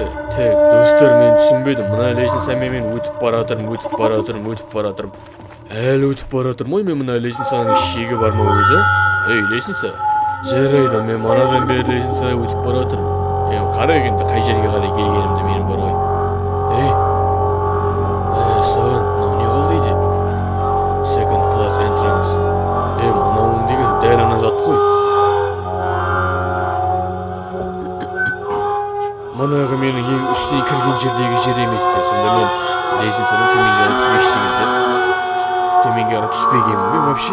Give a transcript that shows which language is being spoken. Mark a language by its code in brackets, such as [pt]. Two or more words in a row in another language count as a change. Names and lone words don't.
[kk] Так, достар, мен түсінбедім. Мына лестницамен мен өтіп баратырмын. Әлі өтіп баратырмын ғой, мен мына лестницаның шегі бар ма өзі? Ей, лестница. Жарайды, мен манадан бері лестницаға өтіп баратырмын. Қара екенді қай жерге қарай келгенімді менің бар ғой. Саған, мынау не қыл дейді? [en] Second class entrance. [kk] Мынауың деген дәл ана зат қой. Манағы менің ең үстіне кірген жердегі жер емес пе? Сонда мен лестницаның төменге қарай түспегенмін бе вообще?